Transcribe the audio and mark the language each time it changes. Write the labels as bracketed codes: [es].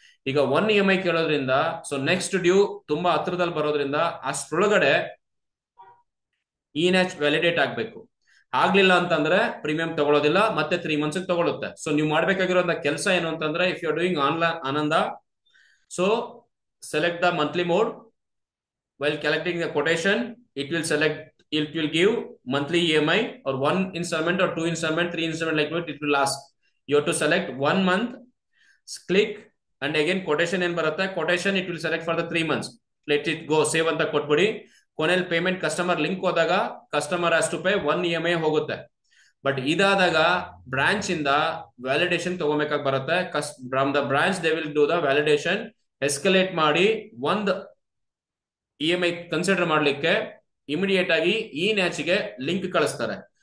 [kn] ಈಗ 1 EMI ಕೇಳೋದ್ರಿಂದ so next due ತುಂಬಾ ಹತ್ರದಲ್ಲಿ ಬರೋದ್ರಿಂದ ಅಷ್ಟ್ರೊಳಗಡೆ ಈ ನ್ಯಾಚ್ ವ್ಯಾಲಿಡೇಟ್ ಆಗ್ಬೇಕು. ಆಗ್ಲಿಲ್ಲ ಅಂತಂದ್ರೆ ಪ್ರೀಮಿಯಂ ತಗೊಳ್ಳೋದಿಲ್ಲ, ಮತ್ತೆ 3 months ತಗೊಳುತ್ತೆ. [en] so [kn] ನೀವು ಮಾಡ್ಬೇಕಾಗಿರೋಂಥ ಕೆಲಸ ಏನು ಅಂತಂದ್ರೆ, [en] If you are doing online ಆನಂದ, so select the monthly mode. While collecting the quotation, it will give monthly EMI or 1 installment or 2 installment, 3 installment, like what it will ask. You have to select 1 month, click, and again quotation [kn] en barutte. [en] Quotation it will select for the 3 months. Let it go, save [kn] anta ಕೊಟ್ಬಿಡಿ. ಕೊನೆಯಲ್ಲಿ payment customer link ಹೋದಾಗ customer has to pay 1 EMI ಹೋಗುತ್ತೆ. But ಇದಾದಾಗ branch ಇಂದ validation ತಗೋಬೇಕಾಗಿ ಬರುತ್ತೆ. [en] from the branch they will do the validation, [kn] escalate ಮಾಡಿ 1 EMI consider ಮಾಡ್ಲಿಕ್ಕೆ immediate ಆಗಿ ಈ ನ್ಯಾಚ್ಗೆ ಲಿಂಕ್ ಕಳಿಸ್ತಾರೆ.